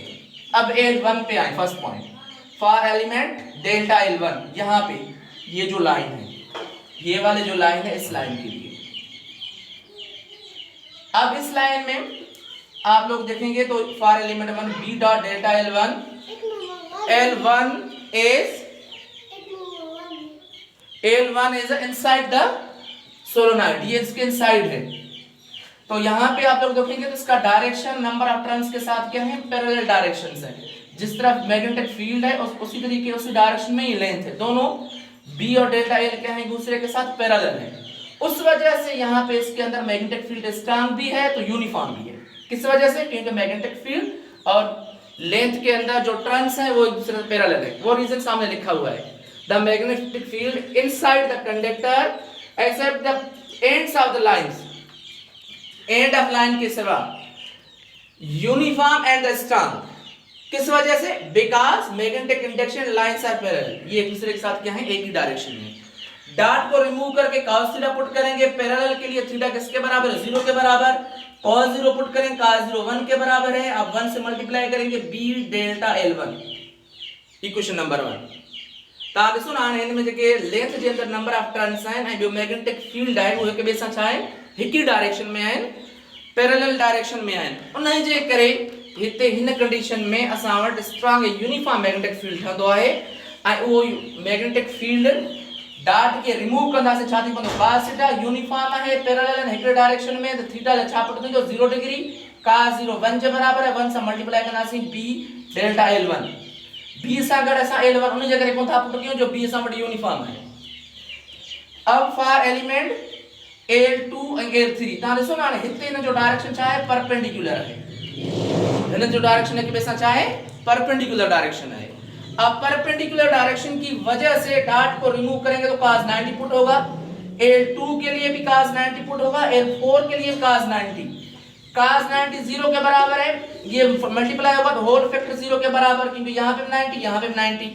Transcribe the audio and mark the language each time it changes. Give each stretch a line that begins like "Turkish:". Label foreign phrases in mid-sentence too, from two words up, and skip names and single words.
Hindi: अब L1 पे आए,
English: first point for element delta L1,
Hindi: यहाँ पे ये जो लाइन है, ये वाले जो लाइन है इस लाइन के लिए। अब इस लाइन में आप लोग देखेंगे तो
English: for element 1 B dot delta L1 is inside the solenoid,
Hindi: ये इसके इनसाइड है। तो यहाँ पे आप लोग देखेंगे तो इसका
English: direction number of turns
Hindi: के साथ क्या है,
English: parallel directions
Hindi: है। जिस तरफ
English: magnetic field
Hindi: है उसी तरीके उसी डायरेक्शन में ही लेंथ है। दोनों B और डेल्टा L क्या है, दूसरे के साथ पैरेलल है। उस वजह से यहाँ पे इसके अंदर
English: magnetic field strong
Hindi: भी है तो यूनिफॉर्म भी है। किस वजह से, क्योंकि
English: magnetic field
Hindi: और लेंथ के अंदर जो टर्न्स है वो एक दूसरे से पैरेलल है। वो रीजन सामने लिखा हुआ है,
English: the magnetic field inside the conductor except the ends of the lines, end of line
Hindi: के सिवा
English: uniform and the strong।
Hindi: किस वजह से,
English: because magnetic induction lines are parallel,
Hindi: ये एक दूसरे के साथ क्या है, एक ही डायरेक्शन में। डॉट को रिमूव करके
English: cos theta put
Hindi: करेंगे, पैरेलल के लिए थीटा किसके बराबर है, 0 के बराबर।
English: cos 0 put
Hindi: करेंगे, cos 0 1 के बराबर है। अब 1 से मल्टीप्लाई करेंगे
English: B delta L1, equation number 1.
Sindhi: तव्हां ॾिसो न हाणे हिन में जेके लेंथ जे अंदरि
English: number of turns
Sindhi: आहिनि ऐं ॿियो
English: magnetic field
Sindhi: आहे उहे हिक ॿिए सां छा आहे, हिक ई डायरेक्शन में आहिनि,
English: parallel direction
Sindhi: में आहिनि। उन जे करे हिते हिन कंडीशन में असां वटि
English: strong uniform magnetic field
Sindhi: ठहंदो आहे ऐं उहो
English: magnetic field dot
Sindhi: के रिमूव कंदासीं छा थी पवंदो,
English: cos theta uniform
Sindhi: आहे, पैरेलल आहिनि हिक डायरेक्शन में, त थीटा छा पुट थींदो 0 डिग्री, cos 0 1 जे बराबर आहे। 1 सां मल्टीप्लाई कंदासीं
English: B delta L1,
Sindhi: B सां गॾु असां L1 उन जे करे कोन था पुट कयूं जो B सां वटि यूनिफॉर्म है। अब
English: for element L2
Sindhi: ऐं L3 तव्हां ॾिसो न हाणे हिते हिन जो डायरेक्शन छा आहे,
Hindi: परपेंडिकुलर है।
Sindhi: हिन जो डायरेक्शन हिक ॿिए सां छा आहे,
English: perpendicular direction
Hindi: है। अब
English: perpendicular direction
Hindi: की वजह से डॉट को रिमूव करेंगे तो
English: cos 90 put
Hindi: होगा, L2 के लिए भी
English: cos 90 put
Hindi: होगा, L4 के लिए cos 90। cos 90 0 के बराबर है, ये मल्टीप्लाई होगा तो
English: whole factor
Hindi: 0 के बराबर, क्योंकि यहाँ पे 90 यहाँ पे 90।